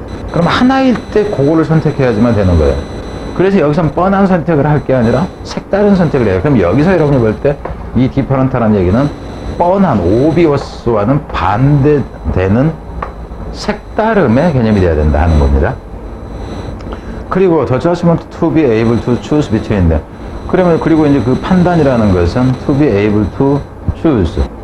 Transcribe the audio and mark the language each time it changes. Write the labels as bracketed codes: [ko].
[ko] 그럼 하나일 때 그거를 선택해야지만 되는 거예요. 그래서 여기서는 뻔한 선택을 할 게 아니라 색다른 선택을 해요. 그럼 여기서 여러분이 볼 때 이 디퍼런트라는 얘기는 뻔한 오비어스와는 반대되는 색다름의 개념이 돼야 된다 하는 겁니다. 그리고 [en] the judgment to be able to choose between them. [ko] 그리고 이제 그 판단이라는 것은 [en] to be able to choose.